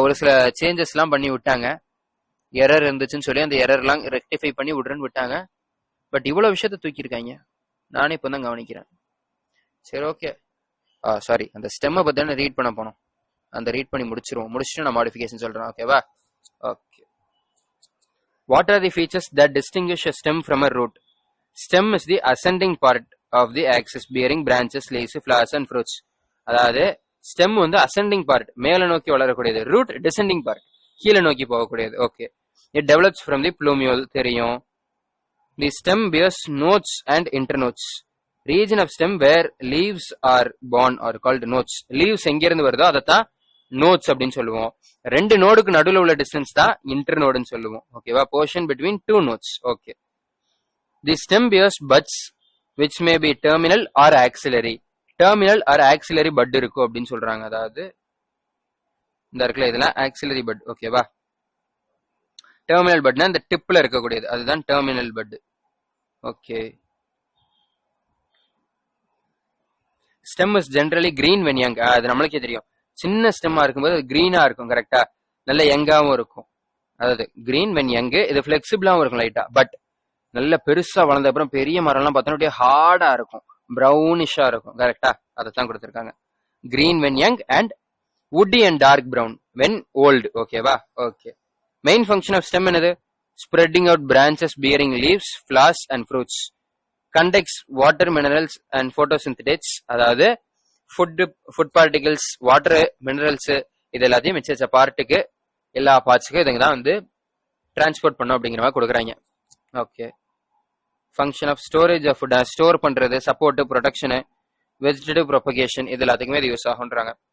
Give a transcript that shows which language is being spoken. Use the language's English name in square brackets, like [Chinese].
[Tamil] ஒரு சில சேஞ்சஸ் எல்லாம் பண்ணி விட்டாங்க, எரர் இருந்துச்சுன்னு சொல்லி அந்த எரர்லாம் ரெக்டிஃபை பண்ணி விடுறேன்னு விட்டாங்க. பட் இவ்வளவு விஷயத்த தூக்கியிருக்காங்க, நானே இப்போ தான் கவனிக்கிறேன். சரி ஓகே. சாரி, அந்த ஸ்டெம்மை பத்தி தானே ரீட் பண்ண போனோம், அந்த ரீட் பண்ணி முடிச்சுட்டு நான் மாடிஃபிகேஷன் சொல்றேன் ஓகேவா. Okay. [English] What are the features that distinguish a stem from a root? Stem is the ascending part of the axis bearing branches, leaves, flowers and fruits. [Tamil] அதாவது ஸ்டெம் வந்து அசெண்டிங் பார்ட், மேல நோக்கி வளரக்கூடியது. ரூட் டிசெண்டிங் பார்ட், கீழே நோக்கி போகக்கூடியது. Okay. [English] it develops from the plumule, [Tamil] தெரியும். [English] The stem bears nodes and internodes. Region of stem where leaves are born are called nodes. [Tamil] Leaves எங்க இருந்து வருதோ அதைத்தான் நோட்ஸ் அப்படின்னு சொல்லுவோம். ரெண்டு நோடுக்கு நடுவில் உள்ள டிஸ்டன்ஸ் தான் இன்டர்நோடுன்னு சொல்லுவோம் ஓகேவா. [English] Portion between two nodes. Okay. The stem bears buds which may be terminal or axillary. [Tamil] Terminal R auxiliary but இருக்கும் அப்படின்னு சொல்றாங்க. அதாவது இந்த இருக்குல்ல, இதெல்லாம் ஆக்சிலரி பட் ஓகேவா. டெர்மினல் பட்னா இந்த டிப்ல இருக்கக்கூடியது, அதுதான் terminal but. Okay. [English] Stem is generally green when young. [Tamil] அது நம்மளுக்கே தெரியும், சின்ன ஸ்டெம்மா இருக்கும்போது அது கிரீனா இருக்கும் கரெக்டா, நல்ல யங்காவும் இருக்கும். அதாவது [English] Green when young. [Tamil] இது பிளெக்சிபிளாவும் இருக்கும் லைட்டா. பட் நல்ல பெருசா வளர்ந்த அப்புறம் பெரிய மரம்லாம் பார்த்தோன்னா அப்படியே ஹார்டா இருக்கும், ப்ரௌனிஷா இருக்கும் கரெக்டா. அதைத்தான் கொடுத்துருக்காங்க. [English] Green when young and woody and dark brown when old ஓகேவா. Okay. Main function of stem என்னது? Spreading out branches bearing leaves, flowers and fruits. Conducts water, minerals and photosynthetates. [Tamil] அதாவது ஃபுட் பார்ட்டிகல்ஸ், வாட்டர், மினரல்ஸ் இது எல்லாத்தையும் மிச்ச பார்ட்டுக்கு, எல்லா பார்ட்ஸுக்கும் இதுங்க தான் வந்து டிரான்ஸ்போர்ட் பண்ணும் அப்படிங்கிற மாதிரி கொடுக்குறாங்க. Okay. [English] function of storage of food, [Tamil] store பண்றது, சப்போர்ட், ப்ரொடக்ஷனு, வெஜிடேட்டிவ் ப்ரொபகேஷன், இது எல்லாத்துக்குமே இது யூஸ் ஆகுன்றாங்க.